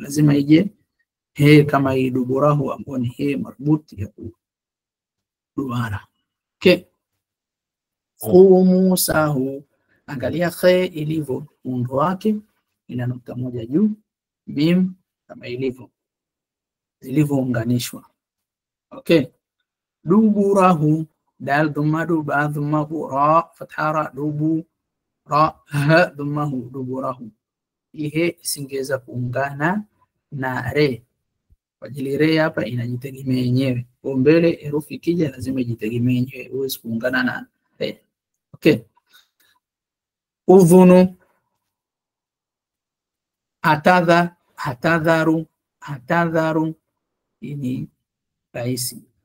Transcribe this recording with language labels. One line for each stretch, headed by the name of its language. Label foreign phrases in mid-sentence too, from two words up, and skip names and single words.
Swahili: Lazima ije he kama hii duburahu ambayo ni he marbuti ya duara. Okay, khumusahu. Angalia khe ilivyo, muundo wake ina nukta moja juu, mim kama ilivyo zilivyounganishwa. Okay, duburahu, dal dhamma du, ba dhamma bu, ra fatha ra, dubu ra, ha dhammahu, duburahu. Hii isingeweza kuungana na re, kwa ajili re hapa inajitegemea yenyewe. Kwa mbele herufi ikija lazima ijitegemee yenyewe, huwezi kuungana na re. Okay, udhunu, atadha, atadharu, atadharu, hii ni rahisi.